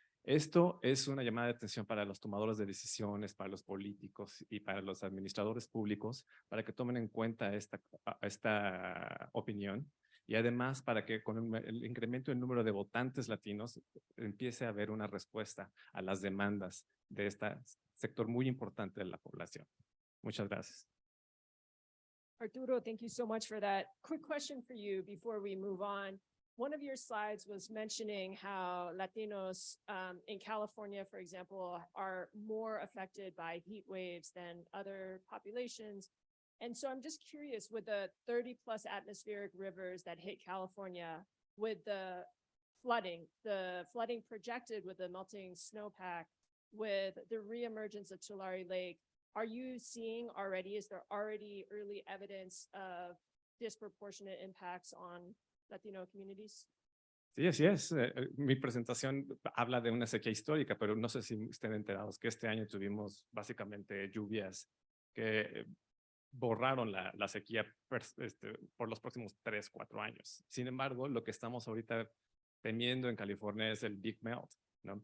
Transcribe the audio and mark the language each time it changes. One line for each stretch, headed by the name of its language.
Spanish: Esto es una llamada de atención para los tomadores de decisiones, para los políticos y para los administradores públicos, para que tomen en cuenta esta opinión y además para que con el incremento del número de votantes latinos empiece a haber una respuesta a las demandas de este sector muy importante de la población. Muchas gracias.
English: Arturo, thank you so much for that. Quick question for you before we move on. One of your slides was mentioning how Latinos in California, for example, are more affected by heat waves than other populations. And so I'm just curious, with the 30+ atmospheric rivers that hit California, with the flooding projected with the melting snowpack, with the reemergence of Tulare Lake, are you seeing already, is there already early evidence of disproportionate impacts on Latino communities?
Spanish: Sí, así es. Mi presentación habla de una sequía histórica, pero no sé si estén enterados que este año tuvimos básicamente lluvias que borraron la sequía por los próximos 3, 4 años. Sin embargo, lo que estamos ahorita temiendo en California es el Big Melt, ¿no?